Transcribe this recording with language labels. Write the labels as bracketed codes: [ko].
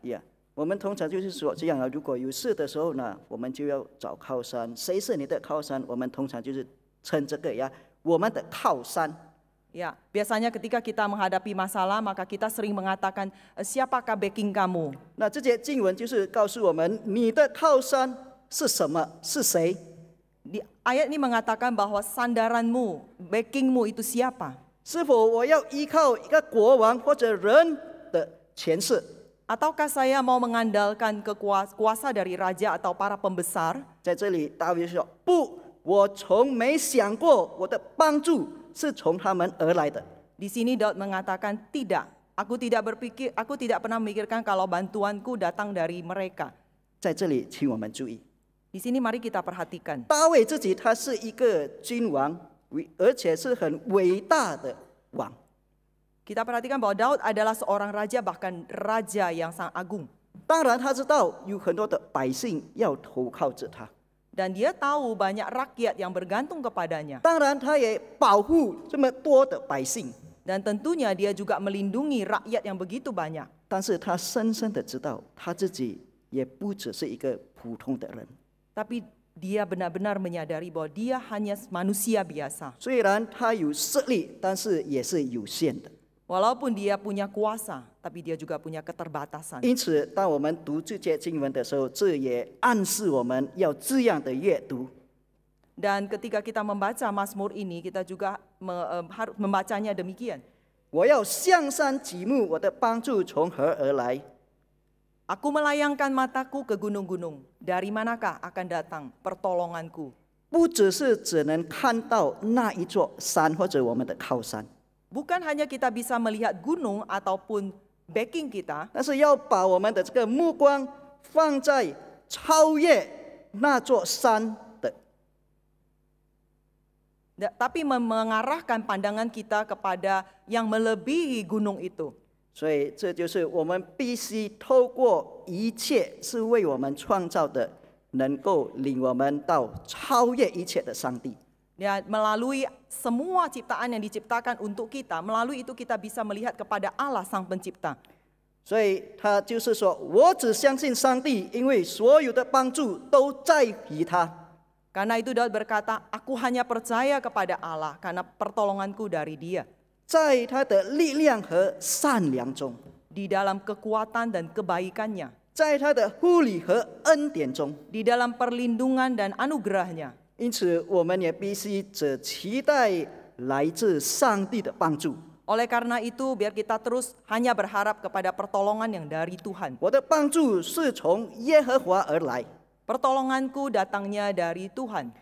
[zh] 呀，我们通常就是说这样啊，如果有事的时候呢，我们就要找靠山。谁是你的靠山？我们通常就是称这个呀，我们的靠山。 [id] Ya, biasanya ketika kita menghadapi masalah, maka kita sering mengatakan, siapakah backing kamu? [zh] 那这节经文就是告诉我们，你的靠山是什么？是谁？ [id] Di ayat ini mengatakan bahwa sandaranmu, backingmu itu siapa? [zh] 是否我要依靠一个国王或者人的权势？ [id] Ataukah saya mau mengandalkan kuasa dari raja atau para pembesar? [zh] 在这里，大卫说：“不，我从没想过我的帮助是从他们而来的。” [id] Di sini Daud mengatakan tidak. Aku tidak pernah memikirkan kalau bantuanku datang dari mereka. [zh] 在这里，请我们注意， [id] Di sini mari kita perhatikan. [zh] 大卫自己他是一个君王，而且是很伟大的王。 [id] Kita perhatikan bahwa Daud adalah seorang raja, bahkan raja yang sangat agung. [zh] 当然，他知道有很多的百姓要投靠着他。 [id] Dan dia tahu banyak rakyat yang bergantung kepadanya. [zh] 当然，他也保护这么多的百姓。 [id] Dan tentunya dia juga melindungi rakyat yang begitu banyak. [zh] 但是他深深的知道，他自己也不只是一个普通的人。 [id] Tapi dia benar-benar menyadari bahwa dia hanya manusia biasa. [zh] 虽然他有势力，但是也是有限的。 [id] Walaupun dia punya kuasa, tapi dia juga punya keterbatasan. [zh] 因此，当我们读这节经文的时候，这也暗示我们要这样的阅读。 [id] Dan ketika kita membaca Mazmur ini, kita juga harus membacanya demikian. [zh] 我要向山举目，我的帮助从何而来？ [id] Aku melayangkan mataku ke gunung-gunung. Dari manakah akan datang pertolonganku? [zh] 不只是只能看到那一座山或者我们的靠山， [id] Bukan hanya kita bisa melihat gunung ataupun backing kita, [zh] 但是要把我们的这个目光放在超越那座山的。 [id] tapi mengarahkan pandangan kita kepada yang melebihi gunung itu. [zh] 所以这就是我们必须透过一切是为我们创造的，能够领我们到超越一切的上帝。 [id] Ya, melalui semua ciptaan yang diciptakan untuk kita, melalui itu kita bisa melihat kepada Allah Sang Pencipta. [zh] 所以他就是说，我只相信上帝，因为所有的帮助都在于他。 [id] Karena itu Daud berkata, aku hanya percaya kepada Allah karena pertolonganku dari Dia. [zh] 在他的力量和善良中， [id] Di dalam kekuatan dan kebaikannya, [zh] 在他的护理和恩典中， [id] di dalam perlindungan dan anugerahnya. [zh] 因此我们也必须只期待来自上帝的帮助。 [id] Oleh karena itu, biar kita terus hanya berharap kepada pertolongan yang dari Tuhan. [zh] 我的帮助是从耶和华而来， [id] Pertolonganku datangnya dari Tuhan.